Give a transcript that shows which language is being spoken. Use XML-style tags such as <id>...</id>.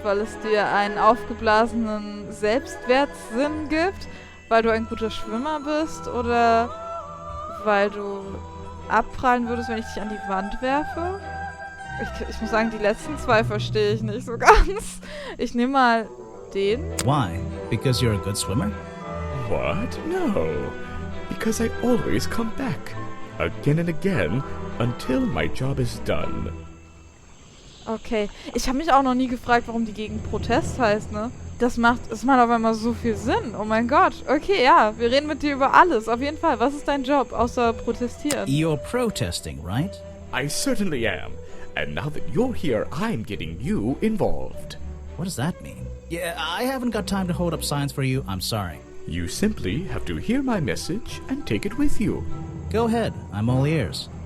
<de>Weil es dir einen aufgeblasenen Selbstwertsinn gibt? Weil du ein guter Schwimmer bist? Oder weil du abprallen würdest, wenn ich dich an die Wand werfe? Ich muss sagen, die letzten zwei verstehe ich nicht so ganz. Ich nehme mal den.</de> <en>Why? Because you're a good swimmer? What? No. Because I always come back. Again and again. Until my job is done. Okay.</en> <de>Ich habe mich auch noch nie gefragt, warum die Gegend Protest heißt, ne? Das macht auf einmal so viel Sinn. Oh mein Gott. Okay, ja. Wir reden mit dir über alles. Auf jeden Fall. Was ist dein Job, außer protestieren?</de> <en>You're protesting, right? I certainly am. And now that you're here, I'm getting you involved. What does that mean? Yeah, I haven't got time to hold up signs for you. I'm sorry. You simply have to hear my message and take it with you. Go ahead. I'm all ears.</en>